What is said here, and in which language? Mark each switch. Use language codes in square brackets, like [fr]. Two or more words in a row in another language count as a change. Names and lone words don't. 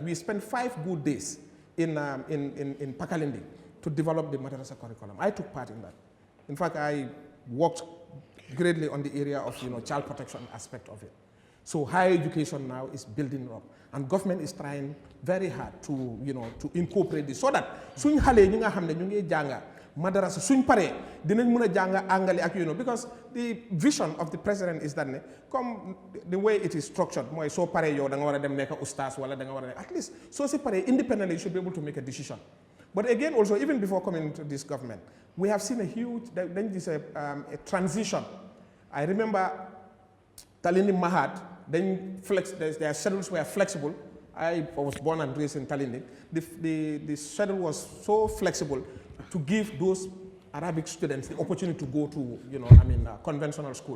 [en] We spent 5 good days in Pakalindi to develop the Madrasa curriculum. I took part in that. In fact, I worked greatly on the area of child protection aspect of it. So higher education now is building up, and government is trying very hard to to incorporate this so that [wo] suñ xalé ñi nga xamné ñu ngi janga madrasa suñ paré dinañ mëna janga anglais ak [en] because the vision of the president is that come the way it is structured [wo] moy so paré yow da nga wara [en] dem nek oustaz wala da nga wara at least [wo] so si paré [en] independently you should be able to make a decision. But again, also, even before coming into this government, we have seen a huge, a transition. I remember Talindi Mahad, then their schedules were flexible. I was born and raised in Talindi. The schedule was so flexible to give those Arabic students the opportunity to go to, conventional school.